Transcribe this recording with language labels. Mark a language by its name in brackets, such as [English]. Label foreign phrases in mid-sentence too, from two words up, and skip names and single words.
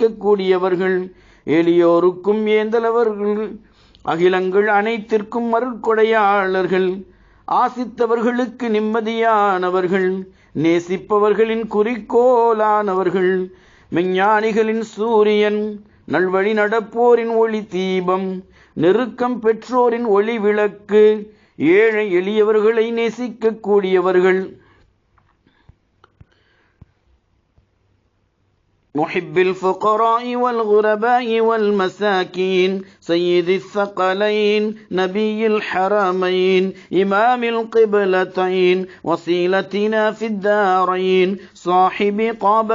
[Tamil] கூடியவர்கள், எளியோருக்கும் ஏந்தலவர்கள், அகிலங்கள் அனைத்திற்கும் அருட்கொடையாளர்கள், ஆசித்தவர்களுக்கு நிம்மதியானவர்கள், நேசிப்பவர்களின் குறிக்கோளானவர்கள், மெஞ்ஞானிகளின் சூரியன், நல்வழி நடப்போரின் ஒளி தீபம், நெருக்கம் பெற்றோரின் ஒளி விளக்கு, ஏழை எளியவர்களை நேசிக்க கூடியவர்கள். [Arabic] محب الفقراء والغرباء والمساكين سيد الثقلين نبي الحرمين إمام القبلتين وصيلتنا في الدارين صاحب قاب